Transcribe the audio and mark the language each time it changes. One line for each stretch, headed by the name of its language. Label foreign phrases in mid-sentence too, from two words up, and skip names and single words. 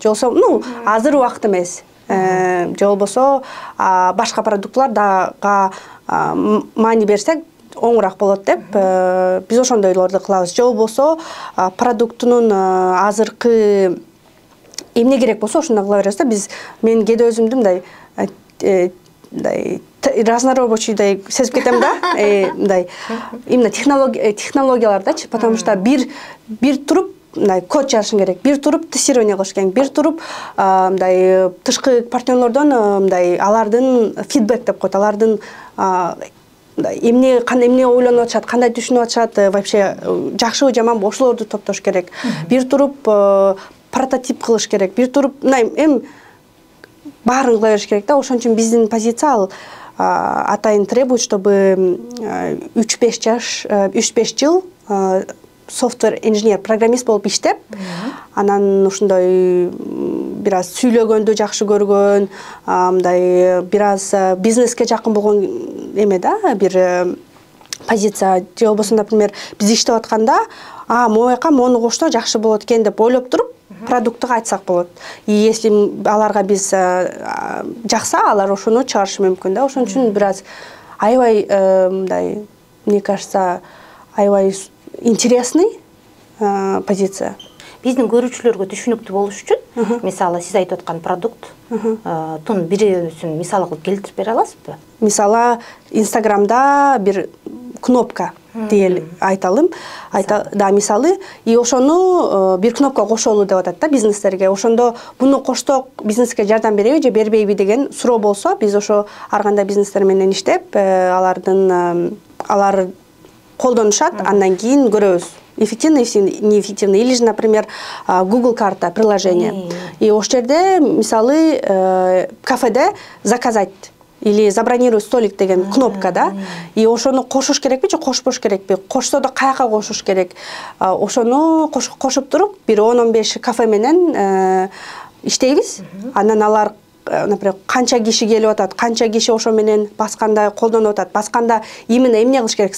Kyrgyz: Же болбосо, азыр убакыт эмес. Же болбосо башка продуктлар дагы маани берсек оңураак болот деп биз ошондойлорду кылабыз. Же болбосо продуктунун азыркы эмне керек болсо ошондой кыла беребиз да. Мен кээде өзүмдү мындай разнорабочийдай сезип кетем да. Именно технологиялардачы,
Russian: потому что
Kyrgyz: бир туруп код жазышың керек, бир туруп тестирование кылыш керек, бир туруп тышкы партнерлордон алардын фидбек деп коет, алардын эмне ойлонуп атышат, кандай түшүнүп атышат, вообще жакшыбы жаманбы ошолорду топтош керек. Бир туруп прототип кылыш керек, бир туруп баарын кыла бериш керек да. Ошон үчүн биздин позиция ал атайын
Russian: требует, чтобы
Kyrgyz: 3-5 жыл
English: software engineer,
Kyrgyz: программист болуп иштеп, анан ушундай бир аз сүйлөгөндү жакшы көргөн, бир аз бизнеске жакын болгон эме да, бир позиция. Же болбосо, например, биз иштеп атканда, мону кошсо жакшы болот экен деп ойлоп туруп, продуктуга айтсак болот. И если аларга биз жакса, алар ошону чыгарышы мүмкүн да. Ошон үчүн бир аз аябай
Russian: мне кажется,
Kyrgyz: аябай интересный позиция. Биздин көрүүчүлөргө түшүнүктүү болуш үчүн, мисалы, сиз айтып аткан продукттун бирөөсүн мисалы кылып келтирип бере аласызбы? Мисалы, Инстаграмда бир кнопка deyil айталым. Да, мисалы, и ошону бир кнопка кошолу деп атат да бизнестерге. Ошондо буну кошсок бизнеске жардам береби же бербейби деген суроо болсо, биз ошо ар кандай бизнестер менен иштеп, алар колдонушат, андан кийин көрөбүз.
Russian: Эффективно, неэффективно. Или же, например, Google карта, приложение.
Kyrgyz: И ошол жерде, мисалы, кафеде
Russian: заказать или забронировать столик
Kyrgyz: деген кнопка да. И ошону кошуш керекпи же кошпош керекпи? Кошсо да каяка кошуш керек? Ошону кошуп туруп, бир 10-15 кафе менен иштейбиз. Анан алар, например, канча киши келип атат, канча киши ошо менен басканда колдонуп атат, басканда именно эмне кылыш керек?